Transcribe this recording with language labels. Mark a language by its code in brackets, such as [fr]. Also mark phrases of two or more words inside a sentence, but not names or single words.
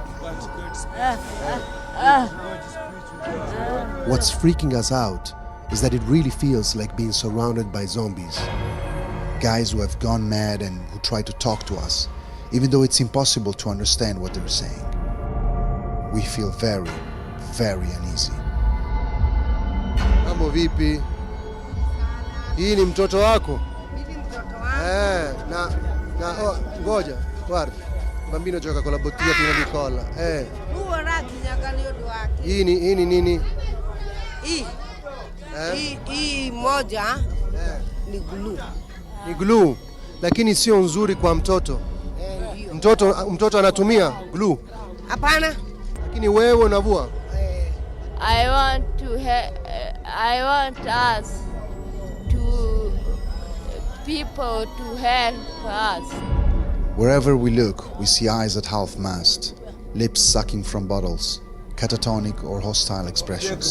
[en] What's freaking us out is that it really feels like being surrounded by zombies. Guys who have gone mad and who try to talk to us, even though it's impossible to understand what they're saying. We feel very, very uneasy. [sw] Mambo vipi? Hii ni mtoto wako? Hivi mtoto wangu. Ngoja, [it] guarda. Bambino gioca con la bottiglia piena di colla. Huo raki nyakani yodo wake. [sw] Hii ni nini? Hii moja ni glue. Ni glue, lakini sio nzuri kwa mtoto. Ndio. Mtoto anatumia glue. Hapana. Lakini wewe unavua. [en] I want us to people to help us. Wherever we look, we see eyes at half mast, lips sucking from bottles, catatonic or hostile expressions.